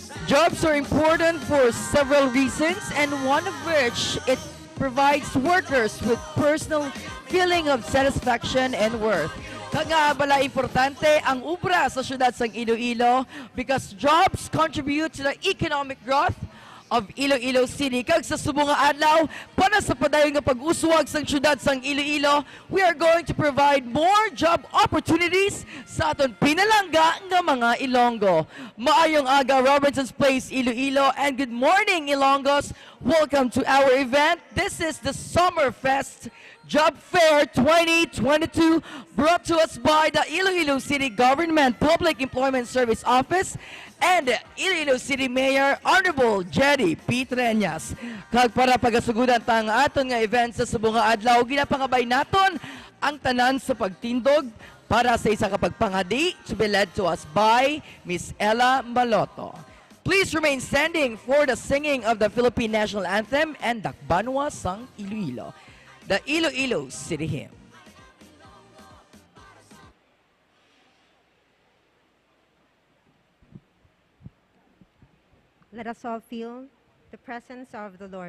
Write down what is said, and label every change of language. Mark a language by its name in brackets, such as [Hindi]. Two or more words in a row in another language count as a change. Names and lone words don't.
[English] Jobs are important for several reasons, and one of which it provides workers with personal feeling of satisfaction and worth. [Hiligaynon] Kaya bala importante ang ubra sa syudad sang Iloilo [English] because jobs contribute to the economic growth of Iloilo City. [Hiligaynon] Kag sa subong nga adlaw, para sa padayon nga pag-uswag sang syudad sang Iloilo, [English] we are going to provide more job opportunities [Hiligaynon] sa aton pinalangga nga mga Ilonggo. Maayong aga, [English] Robinson's Place, Iloilo, and good morning, Ilonggos. Welcome to our event. This is the Summerfest Job Fair 2022, brought to us by the Iloilo City Government Public Employment Service Office and Iloilo City Mayor Honorable Jerry P. Treñas. [Hiligaynon] Kag para pagasugudan tang aton nga event sa subong nga adlaw, ginapangabay naton ang tanan sa pagtindog para sa isa ka pagpangadi [English] to be led to us by [Hiligaynon] Miss Ella Maloto. [English] Please remain standing for the singing of the Philippine National Anthem and Dakbanwa sang Iloilo, the Iloilo City Hymn. Let us all feel the presence of the Lord.